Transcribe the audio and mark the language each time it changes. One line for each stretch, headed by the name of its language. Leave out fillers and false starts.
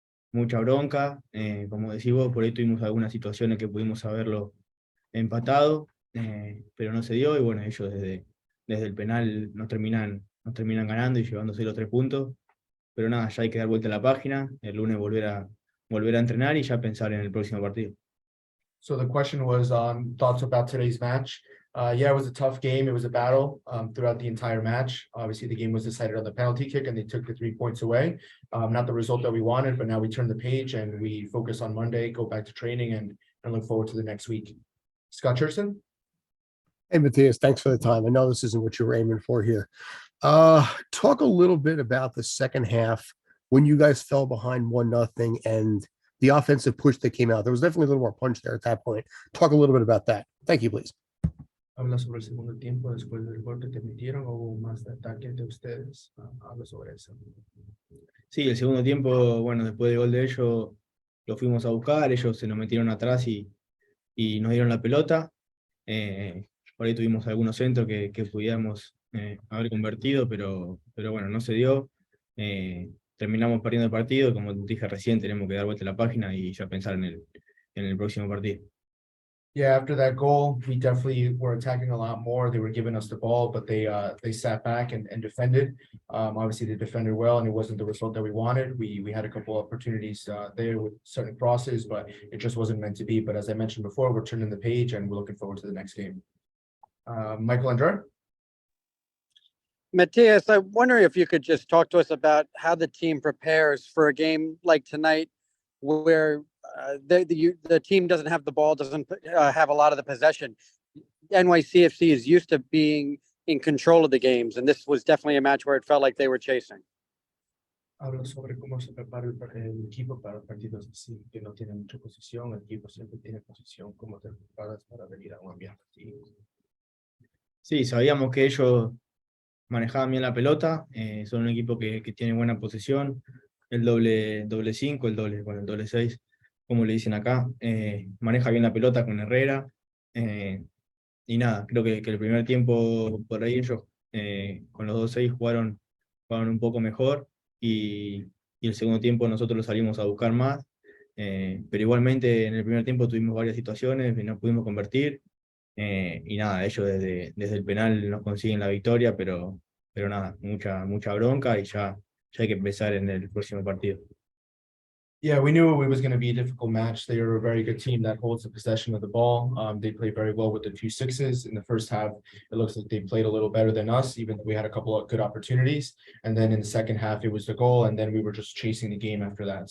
Spanish: Mucha bronca, como decís vos, por ahí tuvimos algunas situaciones que pudimos haberlo empatado, pero no se dio y bueno, ellos desde el penal nos terminan ganando y llevándose los 3 puntos. Pero nada, ya hay que dar vuelta a la página, el lunes volver a entrenar y ya pensar en el próximo partido.
English: So the question was thoughts about today's match. Yeah, it was a tough game. It was a battle throughout the entire match. Obviously, the game was decided on the penalty kick, and they took the 3 points away. Not the result that we wanted, but now we turn the page and we focus on Monday, go back to training, and look forward to the next week. Scott Cherson? Hey, Matias, thanks for the time. I know this isn't what you were aiming for here. Talk a little bit about the second half when you guys fell behind 1-0 and the offensive push that came out. There was definitely a little more punch there at that point. Talk a little bit about that. Thank you, please.
Spanish: Habla sobre el segundo tiempo después del gol que metieron, hubo más de ataque de ustedes. Habla sobre eso. Sí, el segundo tiempo, bueno, después del gol de ellos, lo fuimos a buscar, ellos se nos metieron atrás y nos dieron la pelota. Por ahí tuvimos algunos centros que pudiéramos haber convertido, pero bueno, no se dio. Terminamos perdiendo el partido, como dije recién, tenemos que dar vuelta a la página y ya pensar en el próximo partido.
English: Yeah, after that goal, we definitely were attacking a lot more. They were giving us the ball, but they sat back and defended. Obviously, they defended well, and it wasn't the result that we wanted. We had a couple opportunities there with certain crosses, but it just wasn't meant to be. But as I mentioned before, we're turning the page, and we're looking forward to the next game. Michael André? Matias, I'm wondering if you could just talk to us about how the team prepares for a game like tonight, where the team doesn't have the ball, doesn't have a lot of the possession. NYCFC is used to being in control of the games, and this was definitely a match where it felt like they were chasing.
Spanish: Habla sobre cómo se prepara el equipo para partidos así, que no tienen mucha posición. El equipo siempre tiene posición. ¿Cómo te preparas para venir a un ambiente así? Sí, sabíamos que ellos manejaban bien la pelota, son un equipo que tiene buena posesión, el doble 5, el doble 6, como le dicen acá, maneja bien la pelota con Herrera, y nada, creo que el primer tiempo por ahí ellos con los 2-6 jugaron un poco mejor, y el segundo tiempo nosotros lo salimos a buscar más, pero igualmente en el primer tiempo tuvimos varias situaciones y no pudimos convertir. Y nada, ellos desde el penal nos consiguen la victoria, pero nada, mucha bronca y ya hay que empezar en el próximo partido.
English: Yeah, we knew it was going to be a difficult match. They are a very good team that holds the possession of the ball. They play very well with the 2 6s. In the first half, it looks like they played a little better than us, even though we had a couple of good opportunities. And then in the second half, it was the goal, and then we were just chasing the game after that.